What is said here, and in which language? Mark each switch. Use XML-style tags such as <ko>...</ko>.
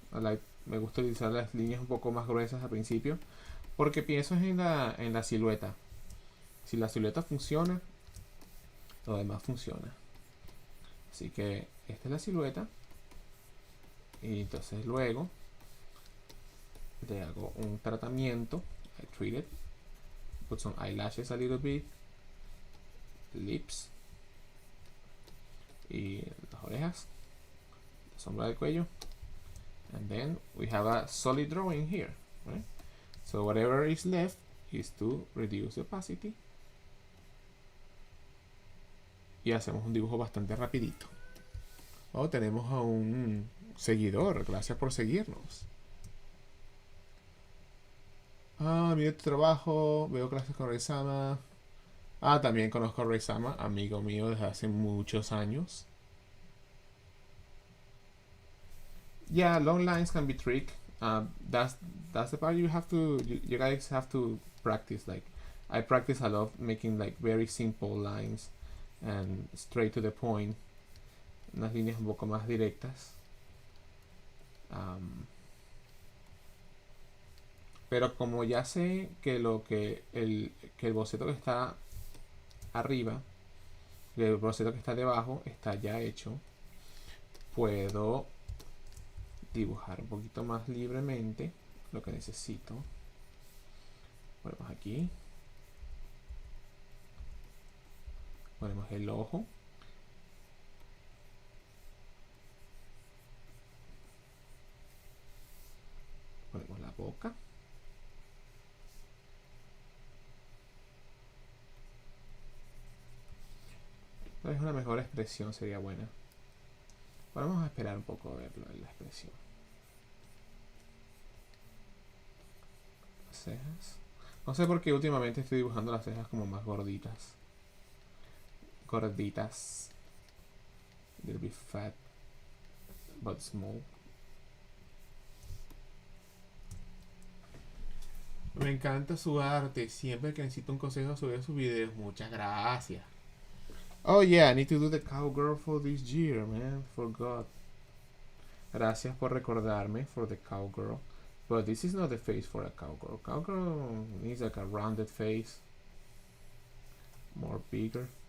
<es>Me gusta utilizar las líneas un poco más gruesas al principio, porque pienso en la silueta. Si la silueta funciona, lo demás funciona. Así que esta es la silueta. Y entonces luego le hago un tratamiento.</es> <en>I treat it. Put some eyelashes a little bit. Lips.</en> <es>Y las orejas. La sombra del cuello.</es> <en>And then we have a solid drawing here. Right? So whatever is left is to reduce the opacity.</en> <es>Y hacemos un dibujo bastante rapidito. Oh, tenemos a un seguidor. Gracias por seguirnos. Mira tu trabajo. Veo clases con Reisama. También conozco a Reisama, amigo mío desde hace muchos años.</es> <en>Yeah, long lines can be tricky. That's the part you guys have to practice. Like, I practice a lot making like very simple lines and straight to the point.</en> <es>Unas líneas un poco más directas. Pero como ya sé que el boceto que está arriba y el boceto que está debajo está ya hecho, puedo dibujar un poquito más libremente lo que necesito. Ponemos aquí, ponemos el ojo, ponemos la boca, tal vez una mejor expresión sería buena. Vamos a esperar un poco a verlo en la expresión. Las cejas. No sé por qué últimamente estoy dibujando las cejas como más gorditas. Gorditas.</es> <en>A little bit fat, but small.</en> <es>Me encanta su arte. Siempre que necesito un consejo sobre sus videos. Muchas gracias.</es> <en>Oh yeah, I need to do the cowgirl for this year, man. Forgot.</en> <es>Gracias por recordarme</es> <en>for the cowgirl. But this is not the face for a cowgirl. Cowgirl needs like a rounded face. More bigger.</en>